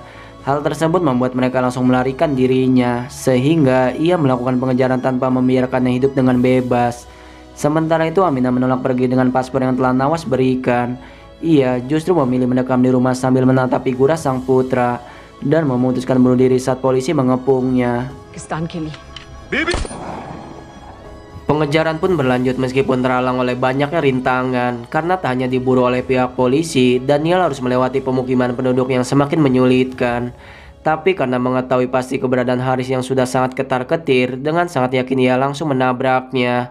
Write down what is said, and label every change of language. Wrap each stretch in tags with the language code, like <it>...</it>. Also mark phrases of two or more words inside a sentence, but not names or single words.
<id>Hal tersebut membuat mereka langsung melarikan dirinya, sehingga ia melakukan pengejaran tanpa membiarkannya hidup dengan bebas. Sementara itu Aminah menolak pergi dengan paspor yang telah Nawas berikan. Ia justru memilih mendekam di rumah sambil menatap figura sang putra dan memutuskan bunuh diri saat polisi mengepungnya.</id> <hi>पाकिस्तान के लिए</hi> <id>Pengejaran pun berlanjut meskipun terhalang oleh banyaknya rintangan. Karena tak hanya diburu oleh pihak polisi, Daniel harus melewati pemukiman penduduk yang semakin menyulitkan. Tapi karena mengetahui pasti keberadaan Haris yang sudah sangat ketar-ketir, dengan sangat yakin ia langsung menabraknya.</id>